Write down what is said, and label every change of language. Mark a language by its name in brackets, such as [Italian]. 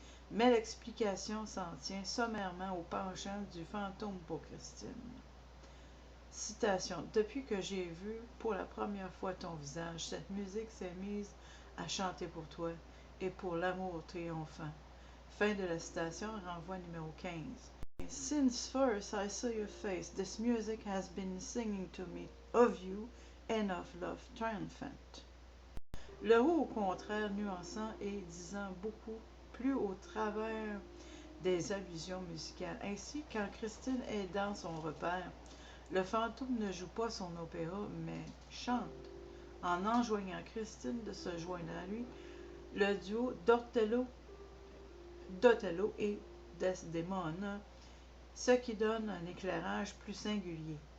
[French] Mais l'explication s'en tient sommairement au penchant du fantôme pour Christine. Citation. Depuis que j'ai vu pour la première fois ton visage, cette musique s'est mise à chanter pour toi et pour l'amour triomphant. Fin de la citation, renvoi numéro 15. [English] Since first I saw your face, this music has been singing to me of you and of love triumphant. [French] Le haut, au contraire, nuançant et disant beaucoup plus au travers des allusions musicales. Ainsi, quand Christine est dans son repère, le fantôme ne joue pas son opéra, mais chante. En enjoignant Christine de se joindre à lui, le duo d'Othello et Desdemona, ce qui donne un éclairage plus singulier.